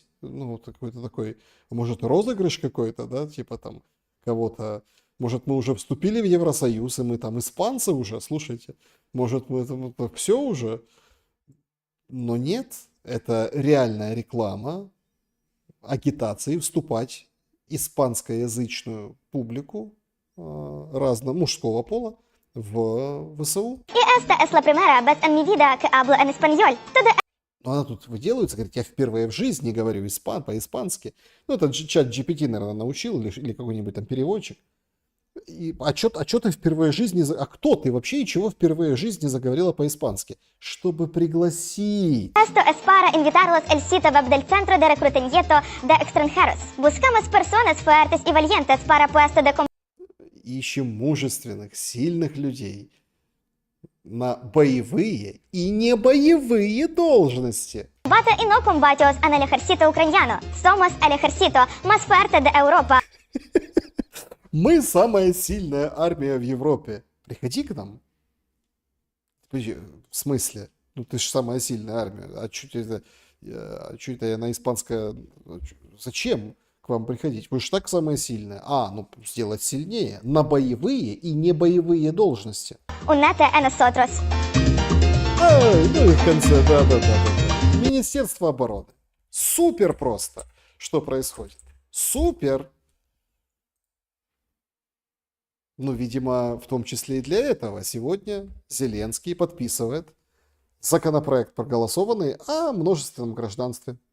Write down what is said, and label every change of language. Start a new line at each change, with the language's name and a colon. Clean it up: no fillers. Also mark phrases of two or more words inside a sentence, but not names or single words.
Russian: ну, вот какой-то такой, может, розыгрыш какой-то, да, типа там кого-то, может, мы уже вступили в Евросоюз, и мы там испанцы уже, слушайте, может, мы там все уже, но нет, это реальная реклама агитации вступать испанскоязычную публику разного мужского пола в ВСУ.
Spanish: Y esta es la primera vez en mi vida que hablo en español. Todo
Russian: Но она тут выделывается, говорит, я впервые в жизни говорю по-испански. Ну, это чат GPT, наверное, научил, или какой-нибудь там переводчик. А чё ты впервые в жизни... А кто ты вообще и чего впервые в жизни заговорила по-испански? Чтобы пригласить.
Spanish: esto es para invitarlos el sitio web del Centro de Reclutamiento de Extranjeros. Buscamos personas fuertes y valientes para puestos de
Russian: Ищем мужественных, сильных людей на боевые и не боевые должности.
Spanish: combate y no combatimos en el ejército ucraniano. Somos el ejército más fuerte de Europa.
Russian: Мы самая сильная армия в Европе. Приходи к нам. В смысле? Ну ты же самая сильная армия. А что это я на испанское... Зачем к вам приходить? Вы же так самая сильная. Ну сделать сильнее. На боевые и не боевые должности.
Spanish: Únete a nosotros.
Russian: Ну и в конце, да. Министерство обороны. Супер просто. Что происходит? Супер. Ну, видимо, в том числе и для этого сегодня Зеленский подписывает законопроект, проголосованный о множественном гражданстве.